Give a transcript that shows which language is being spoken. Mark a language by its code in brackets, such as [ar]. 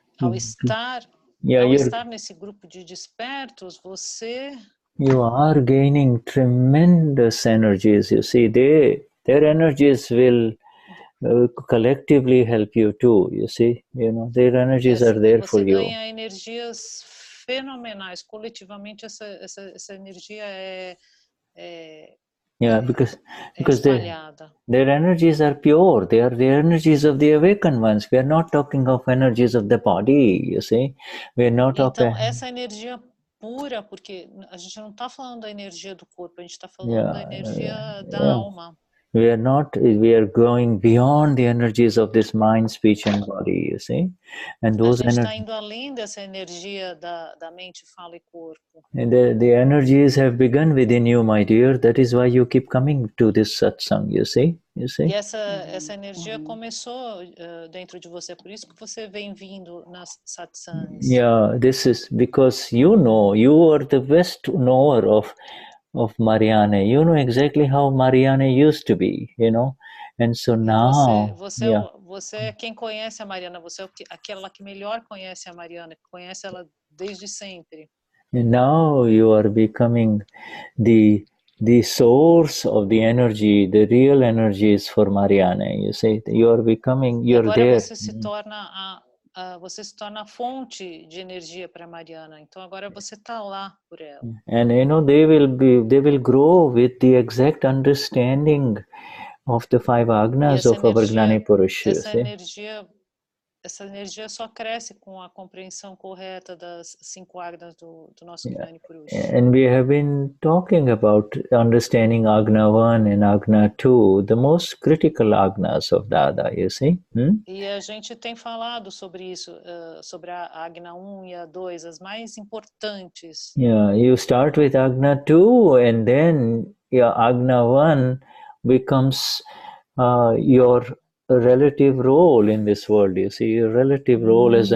[pt] Ao estar nesse grupo de despertos, você. [en] You are gaining tremendous energies. You see, their energies will collectively help you too. You see, you know, their energies are there for you. [pt] Você ganha energias fenomenais. Coletivamente, essa energia é [en] because their energies are pure. They are the energies of the awakened ones. We are not talking of energies of the body, you see. We are not talking. [pt] Então, essa energia pura, porque a gente não está falando da energia do corpo, a gente está falando da energia da alma. [en] We are going beyond the energies of this mind, speech and body, you see. And those [pt] a gente está indo além dessa energia da mente, fala e corpo. [en] And the energies have begun within you, my dear. That is why you keep coming to this satsang, you see. [pt] E essa energia começou dentro de você, por isso que você vem vindo nas satsangs. [en] This is because you know, you are the best knower of Mariana. You know exactly how Mariana used to be, you know. And so now... [pt] Você é quem conhece a Mariana, você é aquela que melhor conhece a Mariana, que conhece ela desde sempre. [en] And now you are becoming the source of the energy, the real energies for Mariana. You say you are becoming, you're [pt] agora [en] there. [pt] você se torna você se torna a fonte de energia para Mariana. Então agora você está lá por ela. [en] And they will grow with the exact understanding of the 5 agnas of our Gnani Purush. [pt] Essa energia só cresce com a compreensão correta das 5 agnas do nosso Gnani Purush. [en] And we have been talking about understanding Agna 1 and Agna 2, the most critical agnas of Dada, you see? [pt] E a gente tem falado sobre isso, sobre a Agna 1 e a 2, as mais importantes. [en] Yeah, you start with Agna 2 and then Agna 1 becomes your relative role in this world. You see, your relative role as a